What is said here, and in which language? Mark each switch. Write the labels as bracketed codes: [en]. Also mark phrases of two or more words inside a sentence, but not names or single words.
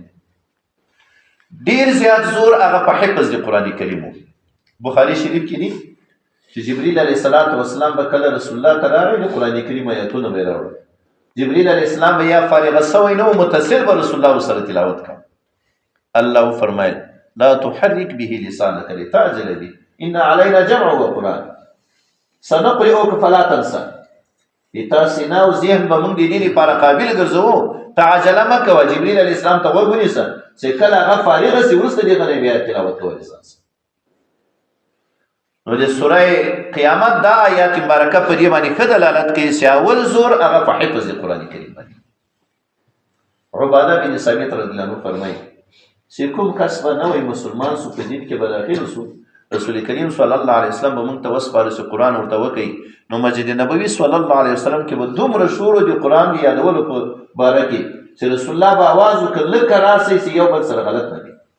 [ps] ډیر زیات زور هغه په حفظ د قرآن کریم و. بخاري شریف کې دي چې جبريل [ar] علیه السلام [ps] به کله رسول الله ته راغی د قرآن کریم آیاتونه به راوړل. جبريل [ar] علیه السلام [ps] به یا فارغ شوی نه و، متصل به رسول الله سره تلاوت کړ. [ar] الله فرمایل لا تحرك به لسانك لتعجل به ان علينا جمعه وقرآن سنقرئك فلا تنسى. [ps] تاسې نه او ذهن به موږ د دې لپاره قابل ګرځوو، تعجله مه کوه. جبريل [ar] علیه السلام [ps] ته غوږ ونیسه چې کله هغه فارغه شي وروسته د هغه نه بیا تلاوت کولی ځان. نو د سوره قیامت دا آیات مبارکه په دې باندې ښه دلالت کوي چې اول زور هغه په حفظ د قرآن کریم باندې. عباده بن صامت [ar] رضی الله عنه [ps] فرمایي چې کوم کس به نوی مسلمان سو، په دین کې به داخل سو، رسول کریم [ar] صلی الله علیه وسلم [ps] به موږ ته وسپاره چې قرآن ورته وکړي. نو مسجد نبوي [ar] صلی الله علیه وسلم [ps] کې به دومره شور د قرآن د یادولو په باره کې چې رسول الله به آواز وکړ لکه راسئ چې یو بل سره غلط نه وي.